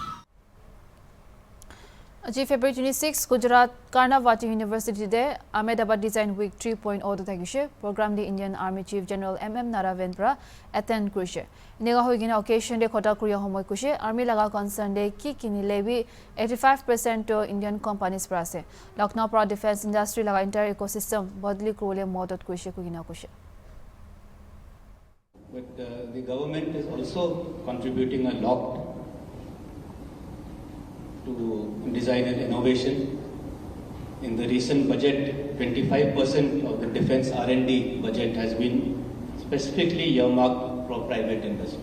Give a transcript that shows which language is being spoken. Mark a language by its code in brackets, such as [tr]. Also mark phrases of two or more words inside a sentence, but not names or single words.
[nag] Chief February 26 Gujarat Karnavati University de Ahmedabad Design Week 3.0 to thagise program de [en] Indian Army Chief [nag] General MM Narayan pra attend kurise nega hoigina occasion de khota kuriya homoy kuse army laga concern de ki kinile bi 85% to [en] Indian companies [nag] pra ase Lucknow pra [en] defense industry [nag] laga [en] entire ecosystem [nag] bodli kurole modot kuise kugina kuse [en] But the government is also contributing a lot to design and innovation. In the recent budget, 25% of the defense R&D budget has been specifically earmarked for private industry.